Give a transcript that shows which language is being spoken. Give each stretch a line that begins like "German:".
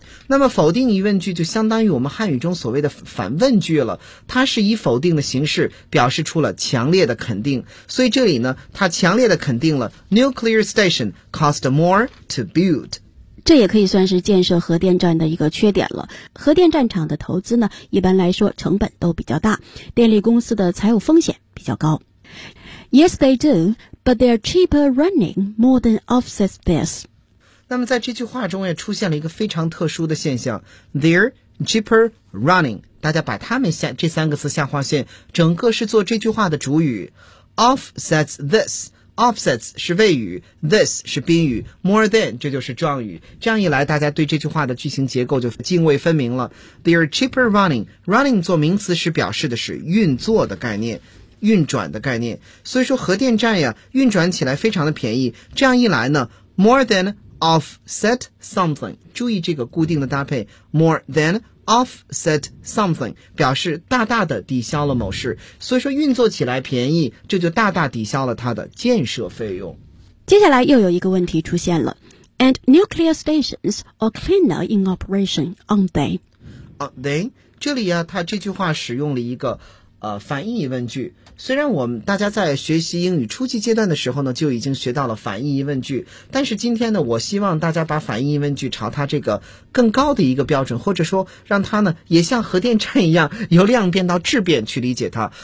Chinese: 那么否定疑问句就相当于我们汉语中所谓的反问句了，它是以否定的形式表示出了强烈的肯定，所以这里呢它强烈的肯定了
English: nuclear station cost more to build。
Chinese: 这也可以算是建设核电站的一个缺点了。核电站厂的投资呢，一般来说成本都比较大，电力公司的财务风险比较高。
English: Yes, they do, but their cheaper running more than offsets this.
Chinese: 那么在这句话中也出现了一个非常特殊的现象 ,
English: their cheaper running,
Chinese: 大家把它们下这三个词下划线，整个是做这句话的主语 ,
English: offsets this。
Chinese: Offsets 是谓语 ,this 是宾语 ,more than 这就是状语。这样一来大家对这句话的句型结构就泾渭分明了。
English: They're cheaper running. Running
Chinese: 做名词是表示的是运作的概念，运转的概念。所以说核电站呀运转起来非常的便宜。这样一来呢 ,
English: more than offset something,
Chinese: 注意这个固定的搭配 ,more than offset something, 表示大大的抵消了某事，所以说运作起来便宜，这就大大抵消了它的建设费用。接下来又有一个问题出现了
English: ,and nuclear stations are cleaner in operation, aren't they? Aren't they?
Chinese: 这里啊它这句话使用了一个反义疑问句，虽然我们大家在学习英语初级阶段的时候呢就已经学到了反义疑问句，但是今天呢我希望大家把反义疑问句朝它这个更高的一个标准，或者说让它呢也像核电站一样由量变到质变去理解它。